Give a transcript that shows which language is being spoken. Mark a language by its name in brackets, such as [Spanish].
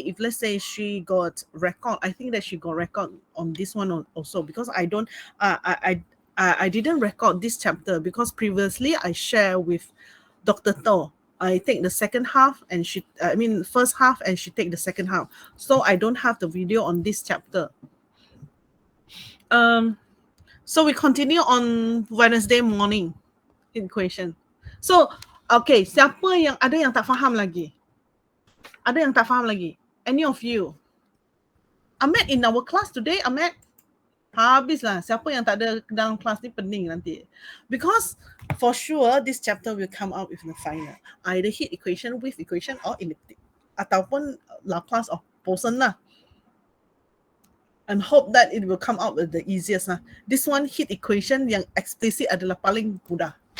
[English] If let's say she got record, I think that she got record on this one also, because I don't I didn't record this chapter because previously I share with Dr. To. I take the second half and first half, and she take the second half. So I don't have the video on this chapter. So we continue on Wednesday morning equation. So okay, [Malay] siapa yang ada yang tak faham lagi? Ada yang tak faham lagi? [English] Any of you? Ahmed in our class today, Ahmed? [Malay] Habislah. Siapa yang tak ada dalam kelas ni pening nanti. [English] Because for sure this chapter will come out with the final. Either heat equation, wave equation, or elliptic. Ataupun Laplace of Poisson lah. And hope that it will come out with the easiest lah. This one heat equation yang explicit [Malay] adalah paling mudah.